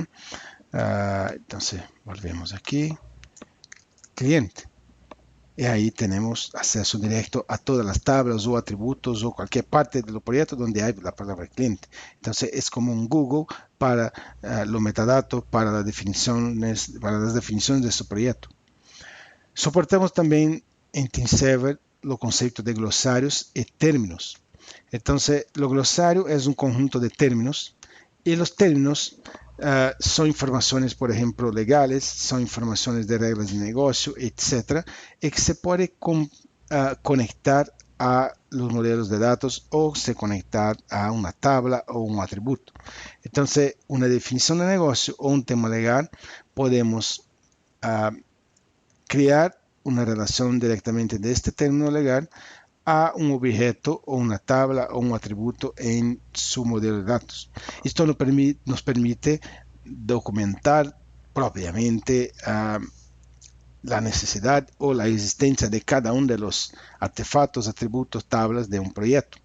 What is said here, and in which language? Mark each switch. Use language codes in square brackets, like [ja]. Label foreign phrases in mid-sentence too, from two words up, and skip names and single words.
[es] Entonces volvemos aquí, cliente. y ahí tenemos acceso directo a todas las tablas o atributos o cualquier parte del proyecto donde hay la palabra cliente. Entonces es como un Google para los metadatos, para las definiciones de su proyecto. [pt] Soportamos também em TeamServer o conceito de glossários e términos. Então, o glossário é um conjunto de términos e os términos são informações, por exemplo, legais, são informações de regras de negócio, etc., e que se pode conectar [es] a los modelos de datos [pt] ou se conectar a uma tabla ou um atributo. Então, uma definição de negócio ou um tema legal, podemos criar [es] una relación directamente de este término legal a un objeto o una tabla o un atributo en su modelo de datos. Esto nos permite documentar propiamente la necesidad o la existencia de cada uno de los artefactos, atributos, tablas de un proyecto.